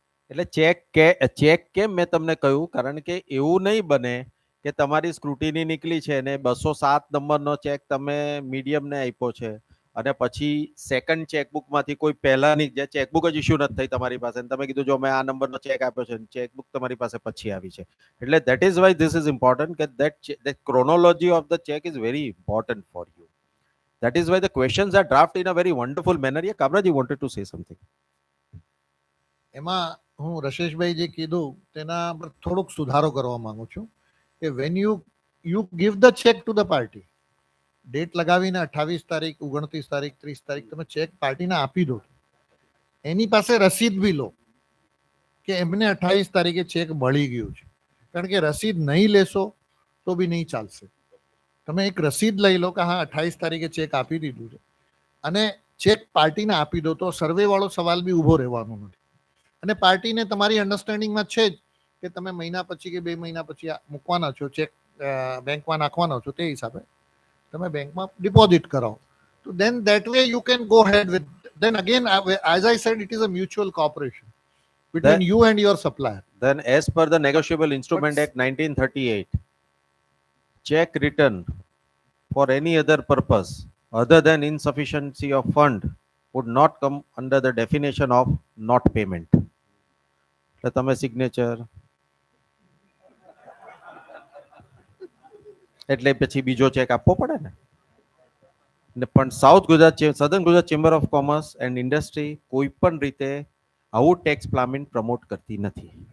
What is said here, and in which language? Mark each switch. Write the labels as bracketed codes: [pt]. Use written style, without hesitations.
[gu] એટલે ચેક કેમ મેં તમને કહ્યું, કારણ કે એવું નહીં બને કે તમારી સ્ક્રુટિની નીકળી છે ને 207 નંબરનો ચેક તમે મીડિયમને આપ્યો છે અને પછી સેકન્ડ ચેકબુકમાંથી કોઈ પહેલાની જે ચેકબુક જ ઇસ્યુ નથી થઈ તમારી પાસે અને તમે કીધું જો મેં આ નંબરનો ચેક આપ્યો છે, ચેકબુક તમારી પાસે પછી આવી છે. એટલે [en] That is why this is important કે that chronology of the check is very important for you. That is why the questions are drafted in a very wonderful manner. Yeah, Kamraji wanted to say something. [gu] એમાં હું રશેશભાઈ જે કીધું તેના પર થોડોક સુધારો કરવા માંગુ છું કે [en] when you give the cheque to the party, [gu] date લગાવીને 28 તારીખ, 29 તારીખ, 30 તારીખ તમે ચેક પાર્ટીને આપી દો, એની પાસે રસીદ બી લો કે એમને 28 તારીખે ચેક મળી ગયું છે. કારણ કે રસીદ નહીં લેશો તો બી નહીં ચાલશે. તમે એક રસીદ લઈ લો કે હા 28 તારીખે ચેક આપી દીધું છે અને ચેક પાર્ટીને આપી દો તો સર્વે વાળો સવાલ બી ઊભો રહેવાનો નથી. અને પાર્ટીને તમારી અન્ડરસ્ટેન્ડિંગમાં છે જ કે તમે મહિના પછી કે 2 મહિના પછી મૂકવાના છો, ચેક બેંકમાં નાખવાના છો, તે હિસાબે તમે બેંકમાં ડિપોઝિટ કરાવો. [en] તો then that way you can go ahead with, then again as I said it is a mutual cooperation between you and your supplier. Then as per the Negotiable Instrument Act 1938, check written for any other purpose other than insufficiency of fund would not come under the definition of not payment. [gu] એટલે તમે signature એટલે પછી બીજો check આપવો પડે ને. પણ southern Gujarat chamber of commerce and industry કોઈ પણ રીતે આવું ટેક્સ પ્લાનિંગ પ્રમોટ કરતી નથી.